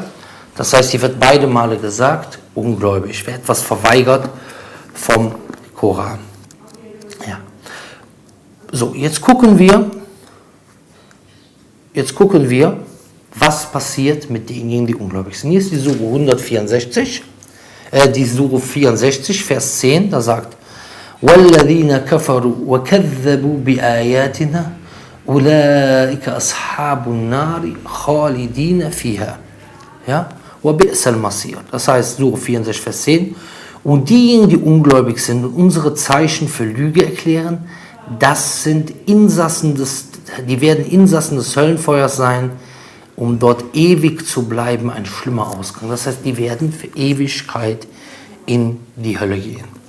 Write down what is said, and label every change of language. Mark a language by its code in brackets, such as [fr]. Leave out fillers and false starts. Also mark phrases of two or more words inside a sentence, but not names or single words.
[de] Das heißt, hier wird beide Male gesagt, ungläubig, wer etwas verweigert vom Koran. Ja. So, jetzt gucken wir, was passiert mit denjenigen, die ungläubig sind. Hier ist die Sure 164, die Sure 64, Vers 10, da sagt, [ar] وَالَّذِينَ كَفَرُوا وَكَذَّبُوا بِآيَاتِنَا أُولَٰئِكَ أَصْحَابُ النَّارِ خَالِدِينَ فِيهَا. Ja? وَبِئْسَ الْمَصِيرُ. [de] Das heißt, Sure 64, Vers 10, und diejenigen, die ungläubig sind und unsere Zeichen für Lüge erklären, das sind die werden Insassen des Höllenfeuers sein, um dort ewig zu bleiben, ein schlimmer Ausgang. Das heißt, die werden für Ewigkeit in die Hölle gehen.